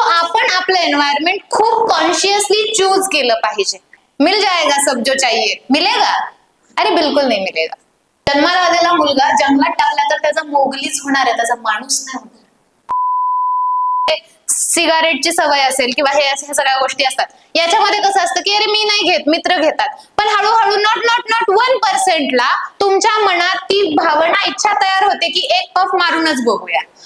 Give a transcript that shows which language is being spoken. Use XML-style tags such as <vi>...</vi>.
<mr>आपलं एन्व्हायरमेंट खूप consciously choose केलं पाहिजे.</mr> <hi>मिल जाएगा सब जो चाहिए, मिलेगा? अरे बिलकुल नाही मिलेगा.</hi> <mr>जन्माला आलेला मुलगा जंगलात टाकला तर त्याचा मोगलीच होणार आहे, त्याचा माणूस नाही होणार. सिगारेटची सवय असेल किंवा हे सगळ्या गोष्टी असतात, याच्यामध्ये कसं असतं की अरे मी नाही घेत, मित्र घेतात, पण हळूहळू नॉट 1% ला तुमच्या मनात ती भावना, इच्छा तयार होते की एक पफ मारूनच बघूया.</mr>